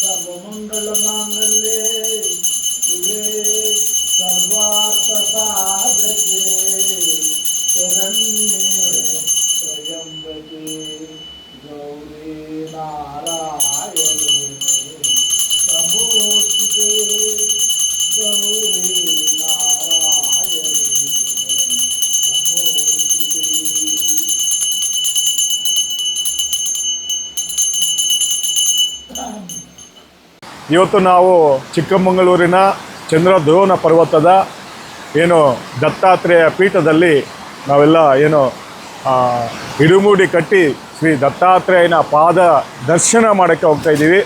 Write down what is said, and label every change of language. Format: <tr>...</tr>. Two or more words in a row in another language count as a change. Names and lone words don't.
<sa>सर्वमङ्गलमाङ्गल्ये शिवे सर्वार्थसाधके शरण्ये त्र्यम्बके गौरी नारायणे नमोस्तुते गौरी नारायणे नमोस्तुते।</sa> <kn>ಇವತ್ತು ನಾವು ಚಿಕ್ಕಮಗಳೂರಿನ ಚಂದ್ರದ್ರೋಣ ಪರ್ವತದ ಏನು ದತ್ತಾತ್ರೇಯ ಪೀಠದಲ್ಲಿ ನಾವೆಲ್ಲ ಏನು ಇಡುಮೂಡಿ ಕಟ್ಟಿ ಶ್ರೀ ದತ್ತಾತ್ರೇಯನ ಪಾದ ದರ್ಶನ ಮಾಡೋಕ್ಕೆ ಹೋಗ್ತಾ ಇದ್ದೀವಿ.</kn>